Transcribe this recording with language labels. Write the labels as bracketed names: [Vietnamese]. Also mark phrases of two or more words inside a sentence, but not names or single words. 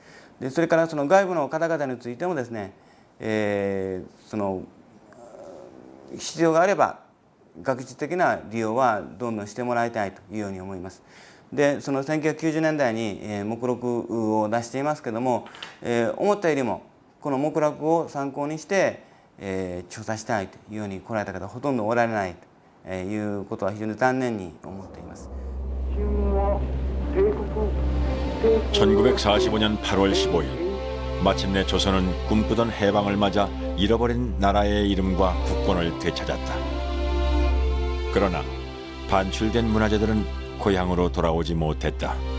[Japanese] でそれからその外部の方々についてもですね、その必要があれば学術的な利用はどんどんしてもらいたいというように思います。でその1990年代に目録を出していますけども、思ったよりもこの目録を参考にして調査したいというように来られた方はほとんどおられないということは非常に残念に思っています。 [Korean] 1945년 8월 15일 마침내 조선은 꿈꾸던 해방을 맞아 잃어버린 나라의 이름과 국권을 되찾았다. 그러나 반출된 문화재들은 고향으로 돌아오지 못했다.